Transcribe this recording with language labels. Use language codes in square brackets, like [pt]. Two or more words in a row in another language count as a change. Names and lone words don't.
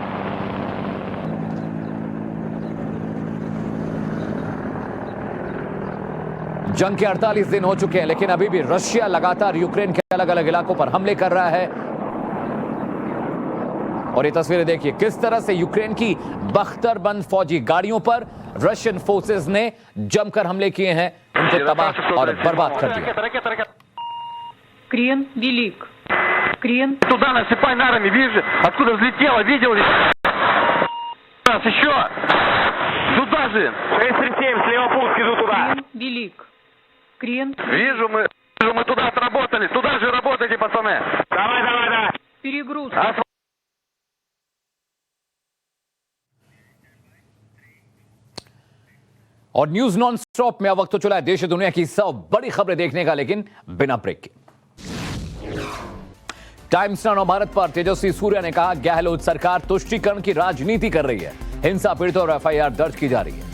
[hi] जंग के 48 दिन हो चुके हैं, लेकिन अभी भी रशिया लगातार यूक्रेन के अलग अलग इलाकों पर हमले कर रहा है। और ये तस्वीरें देखिए किस तरह से यूक्रेन की बख्तरबंद फौजी गाड़ियों पर [en] Russian forces [hi] ने जमकर हमले किए हैं, उनको तबाह और बर्बाद कर दिया। [ru] Крен велик. Крен. Туда насыпай нарами, видишь, откуда взлетело, видел ли? Раз еще. Туда же. 637, слева пуск, иду туда. Крен велик. Крен. Вижу, мы туда отработали. Туда же работайте, пацаны. Давай. Перегруз. [hi] और न्यूज नॉन स्टॉप में अब वक्त तो चला है देश दुनिया की सब बड़ी खबरें देखने का, लेकिन बिना ब्रेक के। टाइम्स नाउ भारत पर तेजस्वी सूर्या ने कहा, गहलोत सरकार तुष्टीकरण की राजनीति कर रही है, हिंसा पीड़ितों और FIR दर्ज की जा रही है।